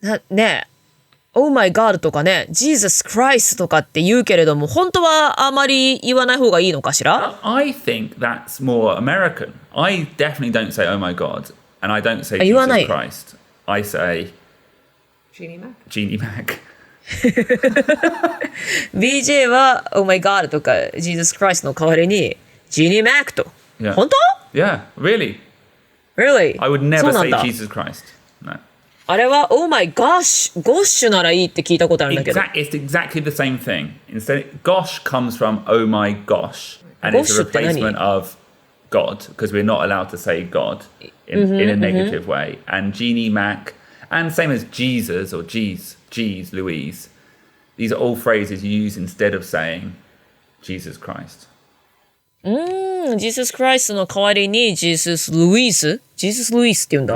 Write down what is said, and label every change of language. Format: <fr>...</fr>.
<ja>ね、</ja> <en>Oh my God</en> <ja>とかね、Jesus Christ とかって言うけれども、本当はあまり言わない方がいいのかしら？</ja> <en>I think that's more American. I definitely don't say oh my God, and I don't say</en> <ja>言わない。</ja> <en>Jesus Christ. I say Jeannie Mac. Jeannie Mac.</en> <ja>BJ は Oh my God とか Jesus Christ の代わりに Jeannie Mac と。</ja> <en>Yeah.</en> <ja>本当？</ja> <en>Yeah, really. Really? I would</en> <ja>そう</ja> <en>never</en> <ja>なん</ja> <en>say</en> <ja>だ。</ja> <en>Jesus Christ. No.</en> <ja>あれは Oh my gosh, gosh ならいいって聞いたことあるんだけど。</ja> <en>It's exactly the same thing. Instead, gosh comes from oh my gosh, and it's a</en> <ja>Gosh って何？</ja> <en>replacement of God because we're not allowed to say God in a negative way. And Jeannie Mac, and same as Jesus or Jeez, Louise. These are all phrases you use instead of saying Jesus Christ.</en> <ja>Jesus Christ の代わりに Jesus Louise って言うんだ。</ja>